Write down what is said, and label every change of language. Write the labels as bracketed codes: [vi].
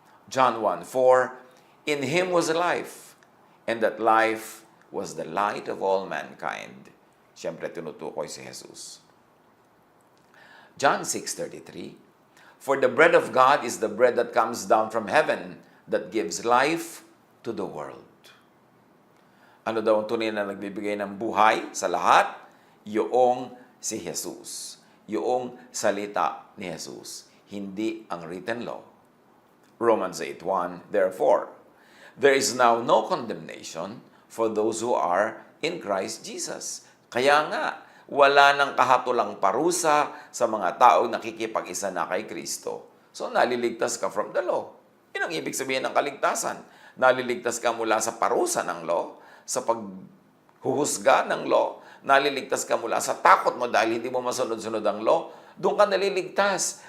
[en] John 1:4, in Him was life, and that life was the light of all mankind. [tl] Siyempre, tinutukoy si Jesus. [en] John 6:33, for the bread of God is the bread that comes down from heaven that gives life to the world. [tl] Ano daw ang tunay na nagbibigay ng buhay sa lahat? Yoong si Jesus. Yoong salita ni Jesus. Hindi ang written law. [en] Romans 8:1, therefore, there is now no condemnation for those who are in Christ Jesus. [tl] Kaya nga, wala nang kahatulang parusa sa mga taong nakikipag-isa na kay Kristo. So, naliligtas ka [en] from the law. [tl] Yun ang ibig sabihin ng kaligtasan. Naliligtas ka mula sa parusa ng law, sa paghuhusga ng law, naliligtas ka mula sa takot mo dahil hindi mo masunod-sunod ang law, doon ka naliligtas.